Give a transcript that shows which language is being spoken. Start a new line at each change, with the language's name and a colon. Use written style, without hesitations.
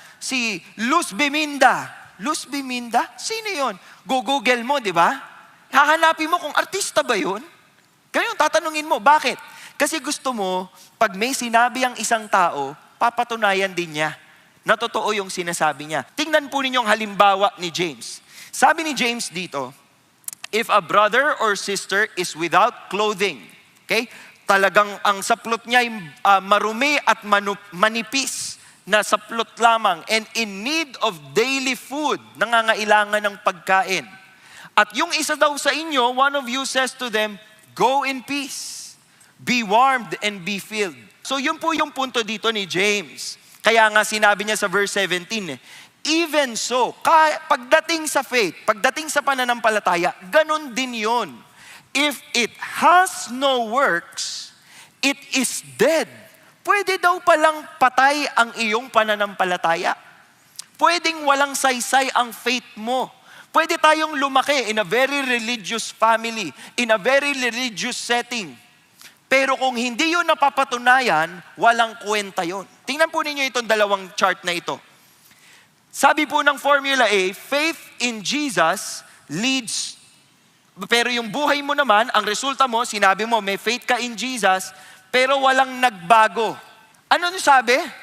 Filipino: Si Luz Biminda. Luz Biminda? Sino yon? Google mo, di ba? Hahanapin mo kung artista ba yun? Ganyan, tatanungin mo, bakit? Kasi gusto mo, pag may sinabi ang isang tao, papatunayan din niya na totoo yung sinasabi niya. Tingnan po ninyong halimbawa ni James. Sabi ni James dito,
English: if a brother or sister is without clothing,
Filipino: okay? Talagang ang saplot niya ay marumi at manipis na saplot lamang
English: and in need of daily food,
Filipino: nangangailangan ng pagkain. At yung isa daw sa inyo,
English: one of you says to them, go in peace. Be warmed and be filled.
Filipino: So yun po yung punto dito ni James. Kaya nga sinabi niya sa verse 17,
English: even so,
Filipino: pagdating sa faith, pagdating sa pananampalataya, ganun din yun.
English: If it has no works, it is dead.
Filipino: Pwede daw palang patay ang iyong pananampalataya. Pwedeng walang saysay ang faith mo. Pwede tayong lumaki
English: in a very religious family, in a very religious setting.
Filipino: Pero kung hindi yun napapatunayan, walang kwenta yun. Tingnan po ninyo itong dalawang chart na ito. Sabi po ng Formula A,
English: faith in Jesus leads,
Filipino: pero yung buhay mo naman, ang resulta mo, sinabi mo, may faith ka in Jesus, pero walang nagbago. Ano sabi?